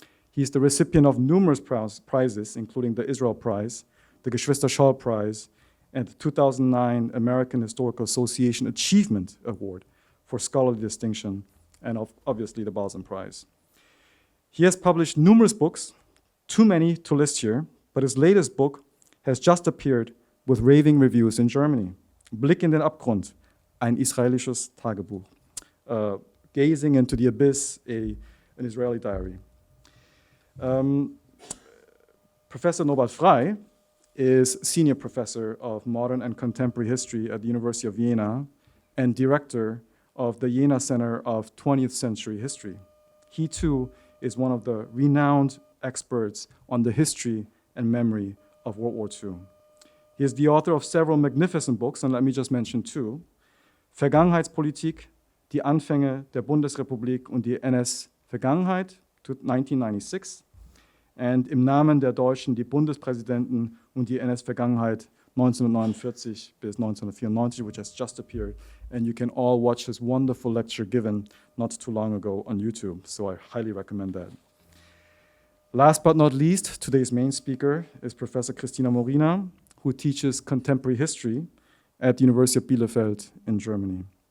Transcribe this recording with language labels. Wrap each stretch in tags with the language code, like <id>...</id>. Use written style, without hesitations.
<en>He's the recipient of numerous prizes, including the Israel Prize, the Geschwister Scholl Prize, and the 2009 American Historical Association Achievement Award for scholarly distinction, and obviously the Balzan Prize. He has published numerous books, too many to list here, but his latest book has just appeared with raving reviews in Germany.</en> <de>Blick in den Abgrund, ein israelisches Tagebuch.</de> <en>Gazing into the Abyss, an Israeli diary. Professor Norbert Frei is Senior Professor of Modern and Contemporary History at the University of Vienna and Director of the Jena Center of 20th Century History. He too is one of the renowned experts on the history and memory of World War II. He is the author of several magnificent books, and let me just mention two.</en> <de>Vergangenheitspolitik, die Anfänge der Bundesrepublik und die NS-Vergangenheit, 1996, and Im Namen der Deutschen, die Bundespräsidenten und die NS-Vergangenheit 1949 bis 1994,</de> <en>which has just appeared. And you can all watch his wonderful lecture given not too long ago on YouTube. So I highly recommend that. Last but not least, today's main speaker is Professor Christina Morina, who teaches contemporary history at the University of Bielefeld in Germany.</en>